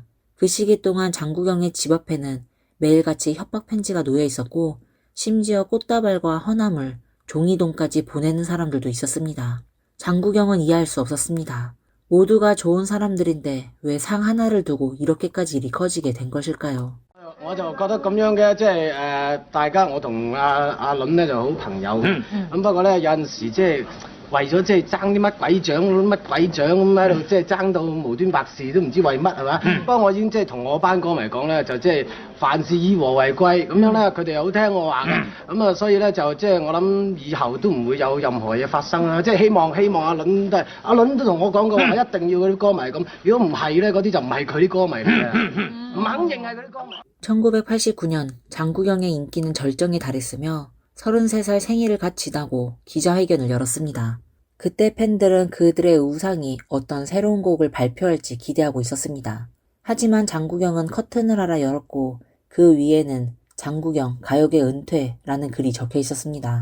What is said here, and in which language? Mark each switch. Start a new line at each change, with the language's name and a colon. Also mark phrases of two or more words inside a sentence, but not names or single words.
Korean: 그 시기 동안 장국영의 집 앞에는 매일같이 협박 편지가 놓여 있었고 심지어 꽃다발과 허나물, 종이돈까지 보내는 사람들도 있었습니다. 장국영은 이해할 수 없었습니다. 모두가 좋은 사람들인데 왜 상 하나를 두고 이렇게까지 일이 커지게 된 것일까요?
Cantonese: 我就覺得咁樣嘅，即係大家我同阿倫咧就好朋友嘅，咁不過咧有陣時即係為咗即係爭啲乜鬼獎咁喺度，即係爭到無端白事都唔知為乜係嘛？不過我已經即係同我班歌迷講咧，就即係凡事以和為貴，咁樣咧佢哋又好聽我話嘅，咁啊所以咧就即係我諗以後都唔會有任何嘢發生啦。即係希望阿倫都同我講過話，一定要嗰啲歌迷咁，如果唔係咧嗰啲就唔係佢啲歌迷嚟嘅，唔肯認係佢啲歌迷。
Korean: 1989년 장국영의 인기는 절정에 달했으며 33살 생일을 갓 지나고 기자회견을 열었습니다. 그때 팬들은 그들의 우상이 어떤 새로운 곡을 발표할지 기대하고 있었습니다. 하지만 장국영은 커튼을 하나 열었고 그 위에는 장국영 가요계 은퇴라는 글이 적혀 있었습니다.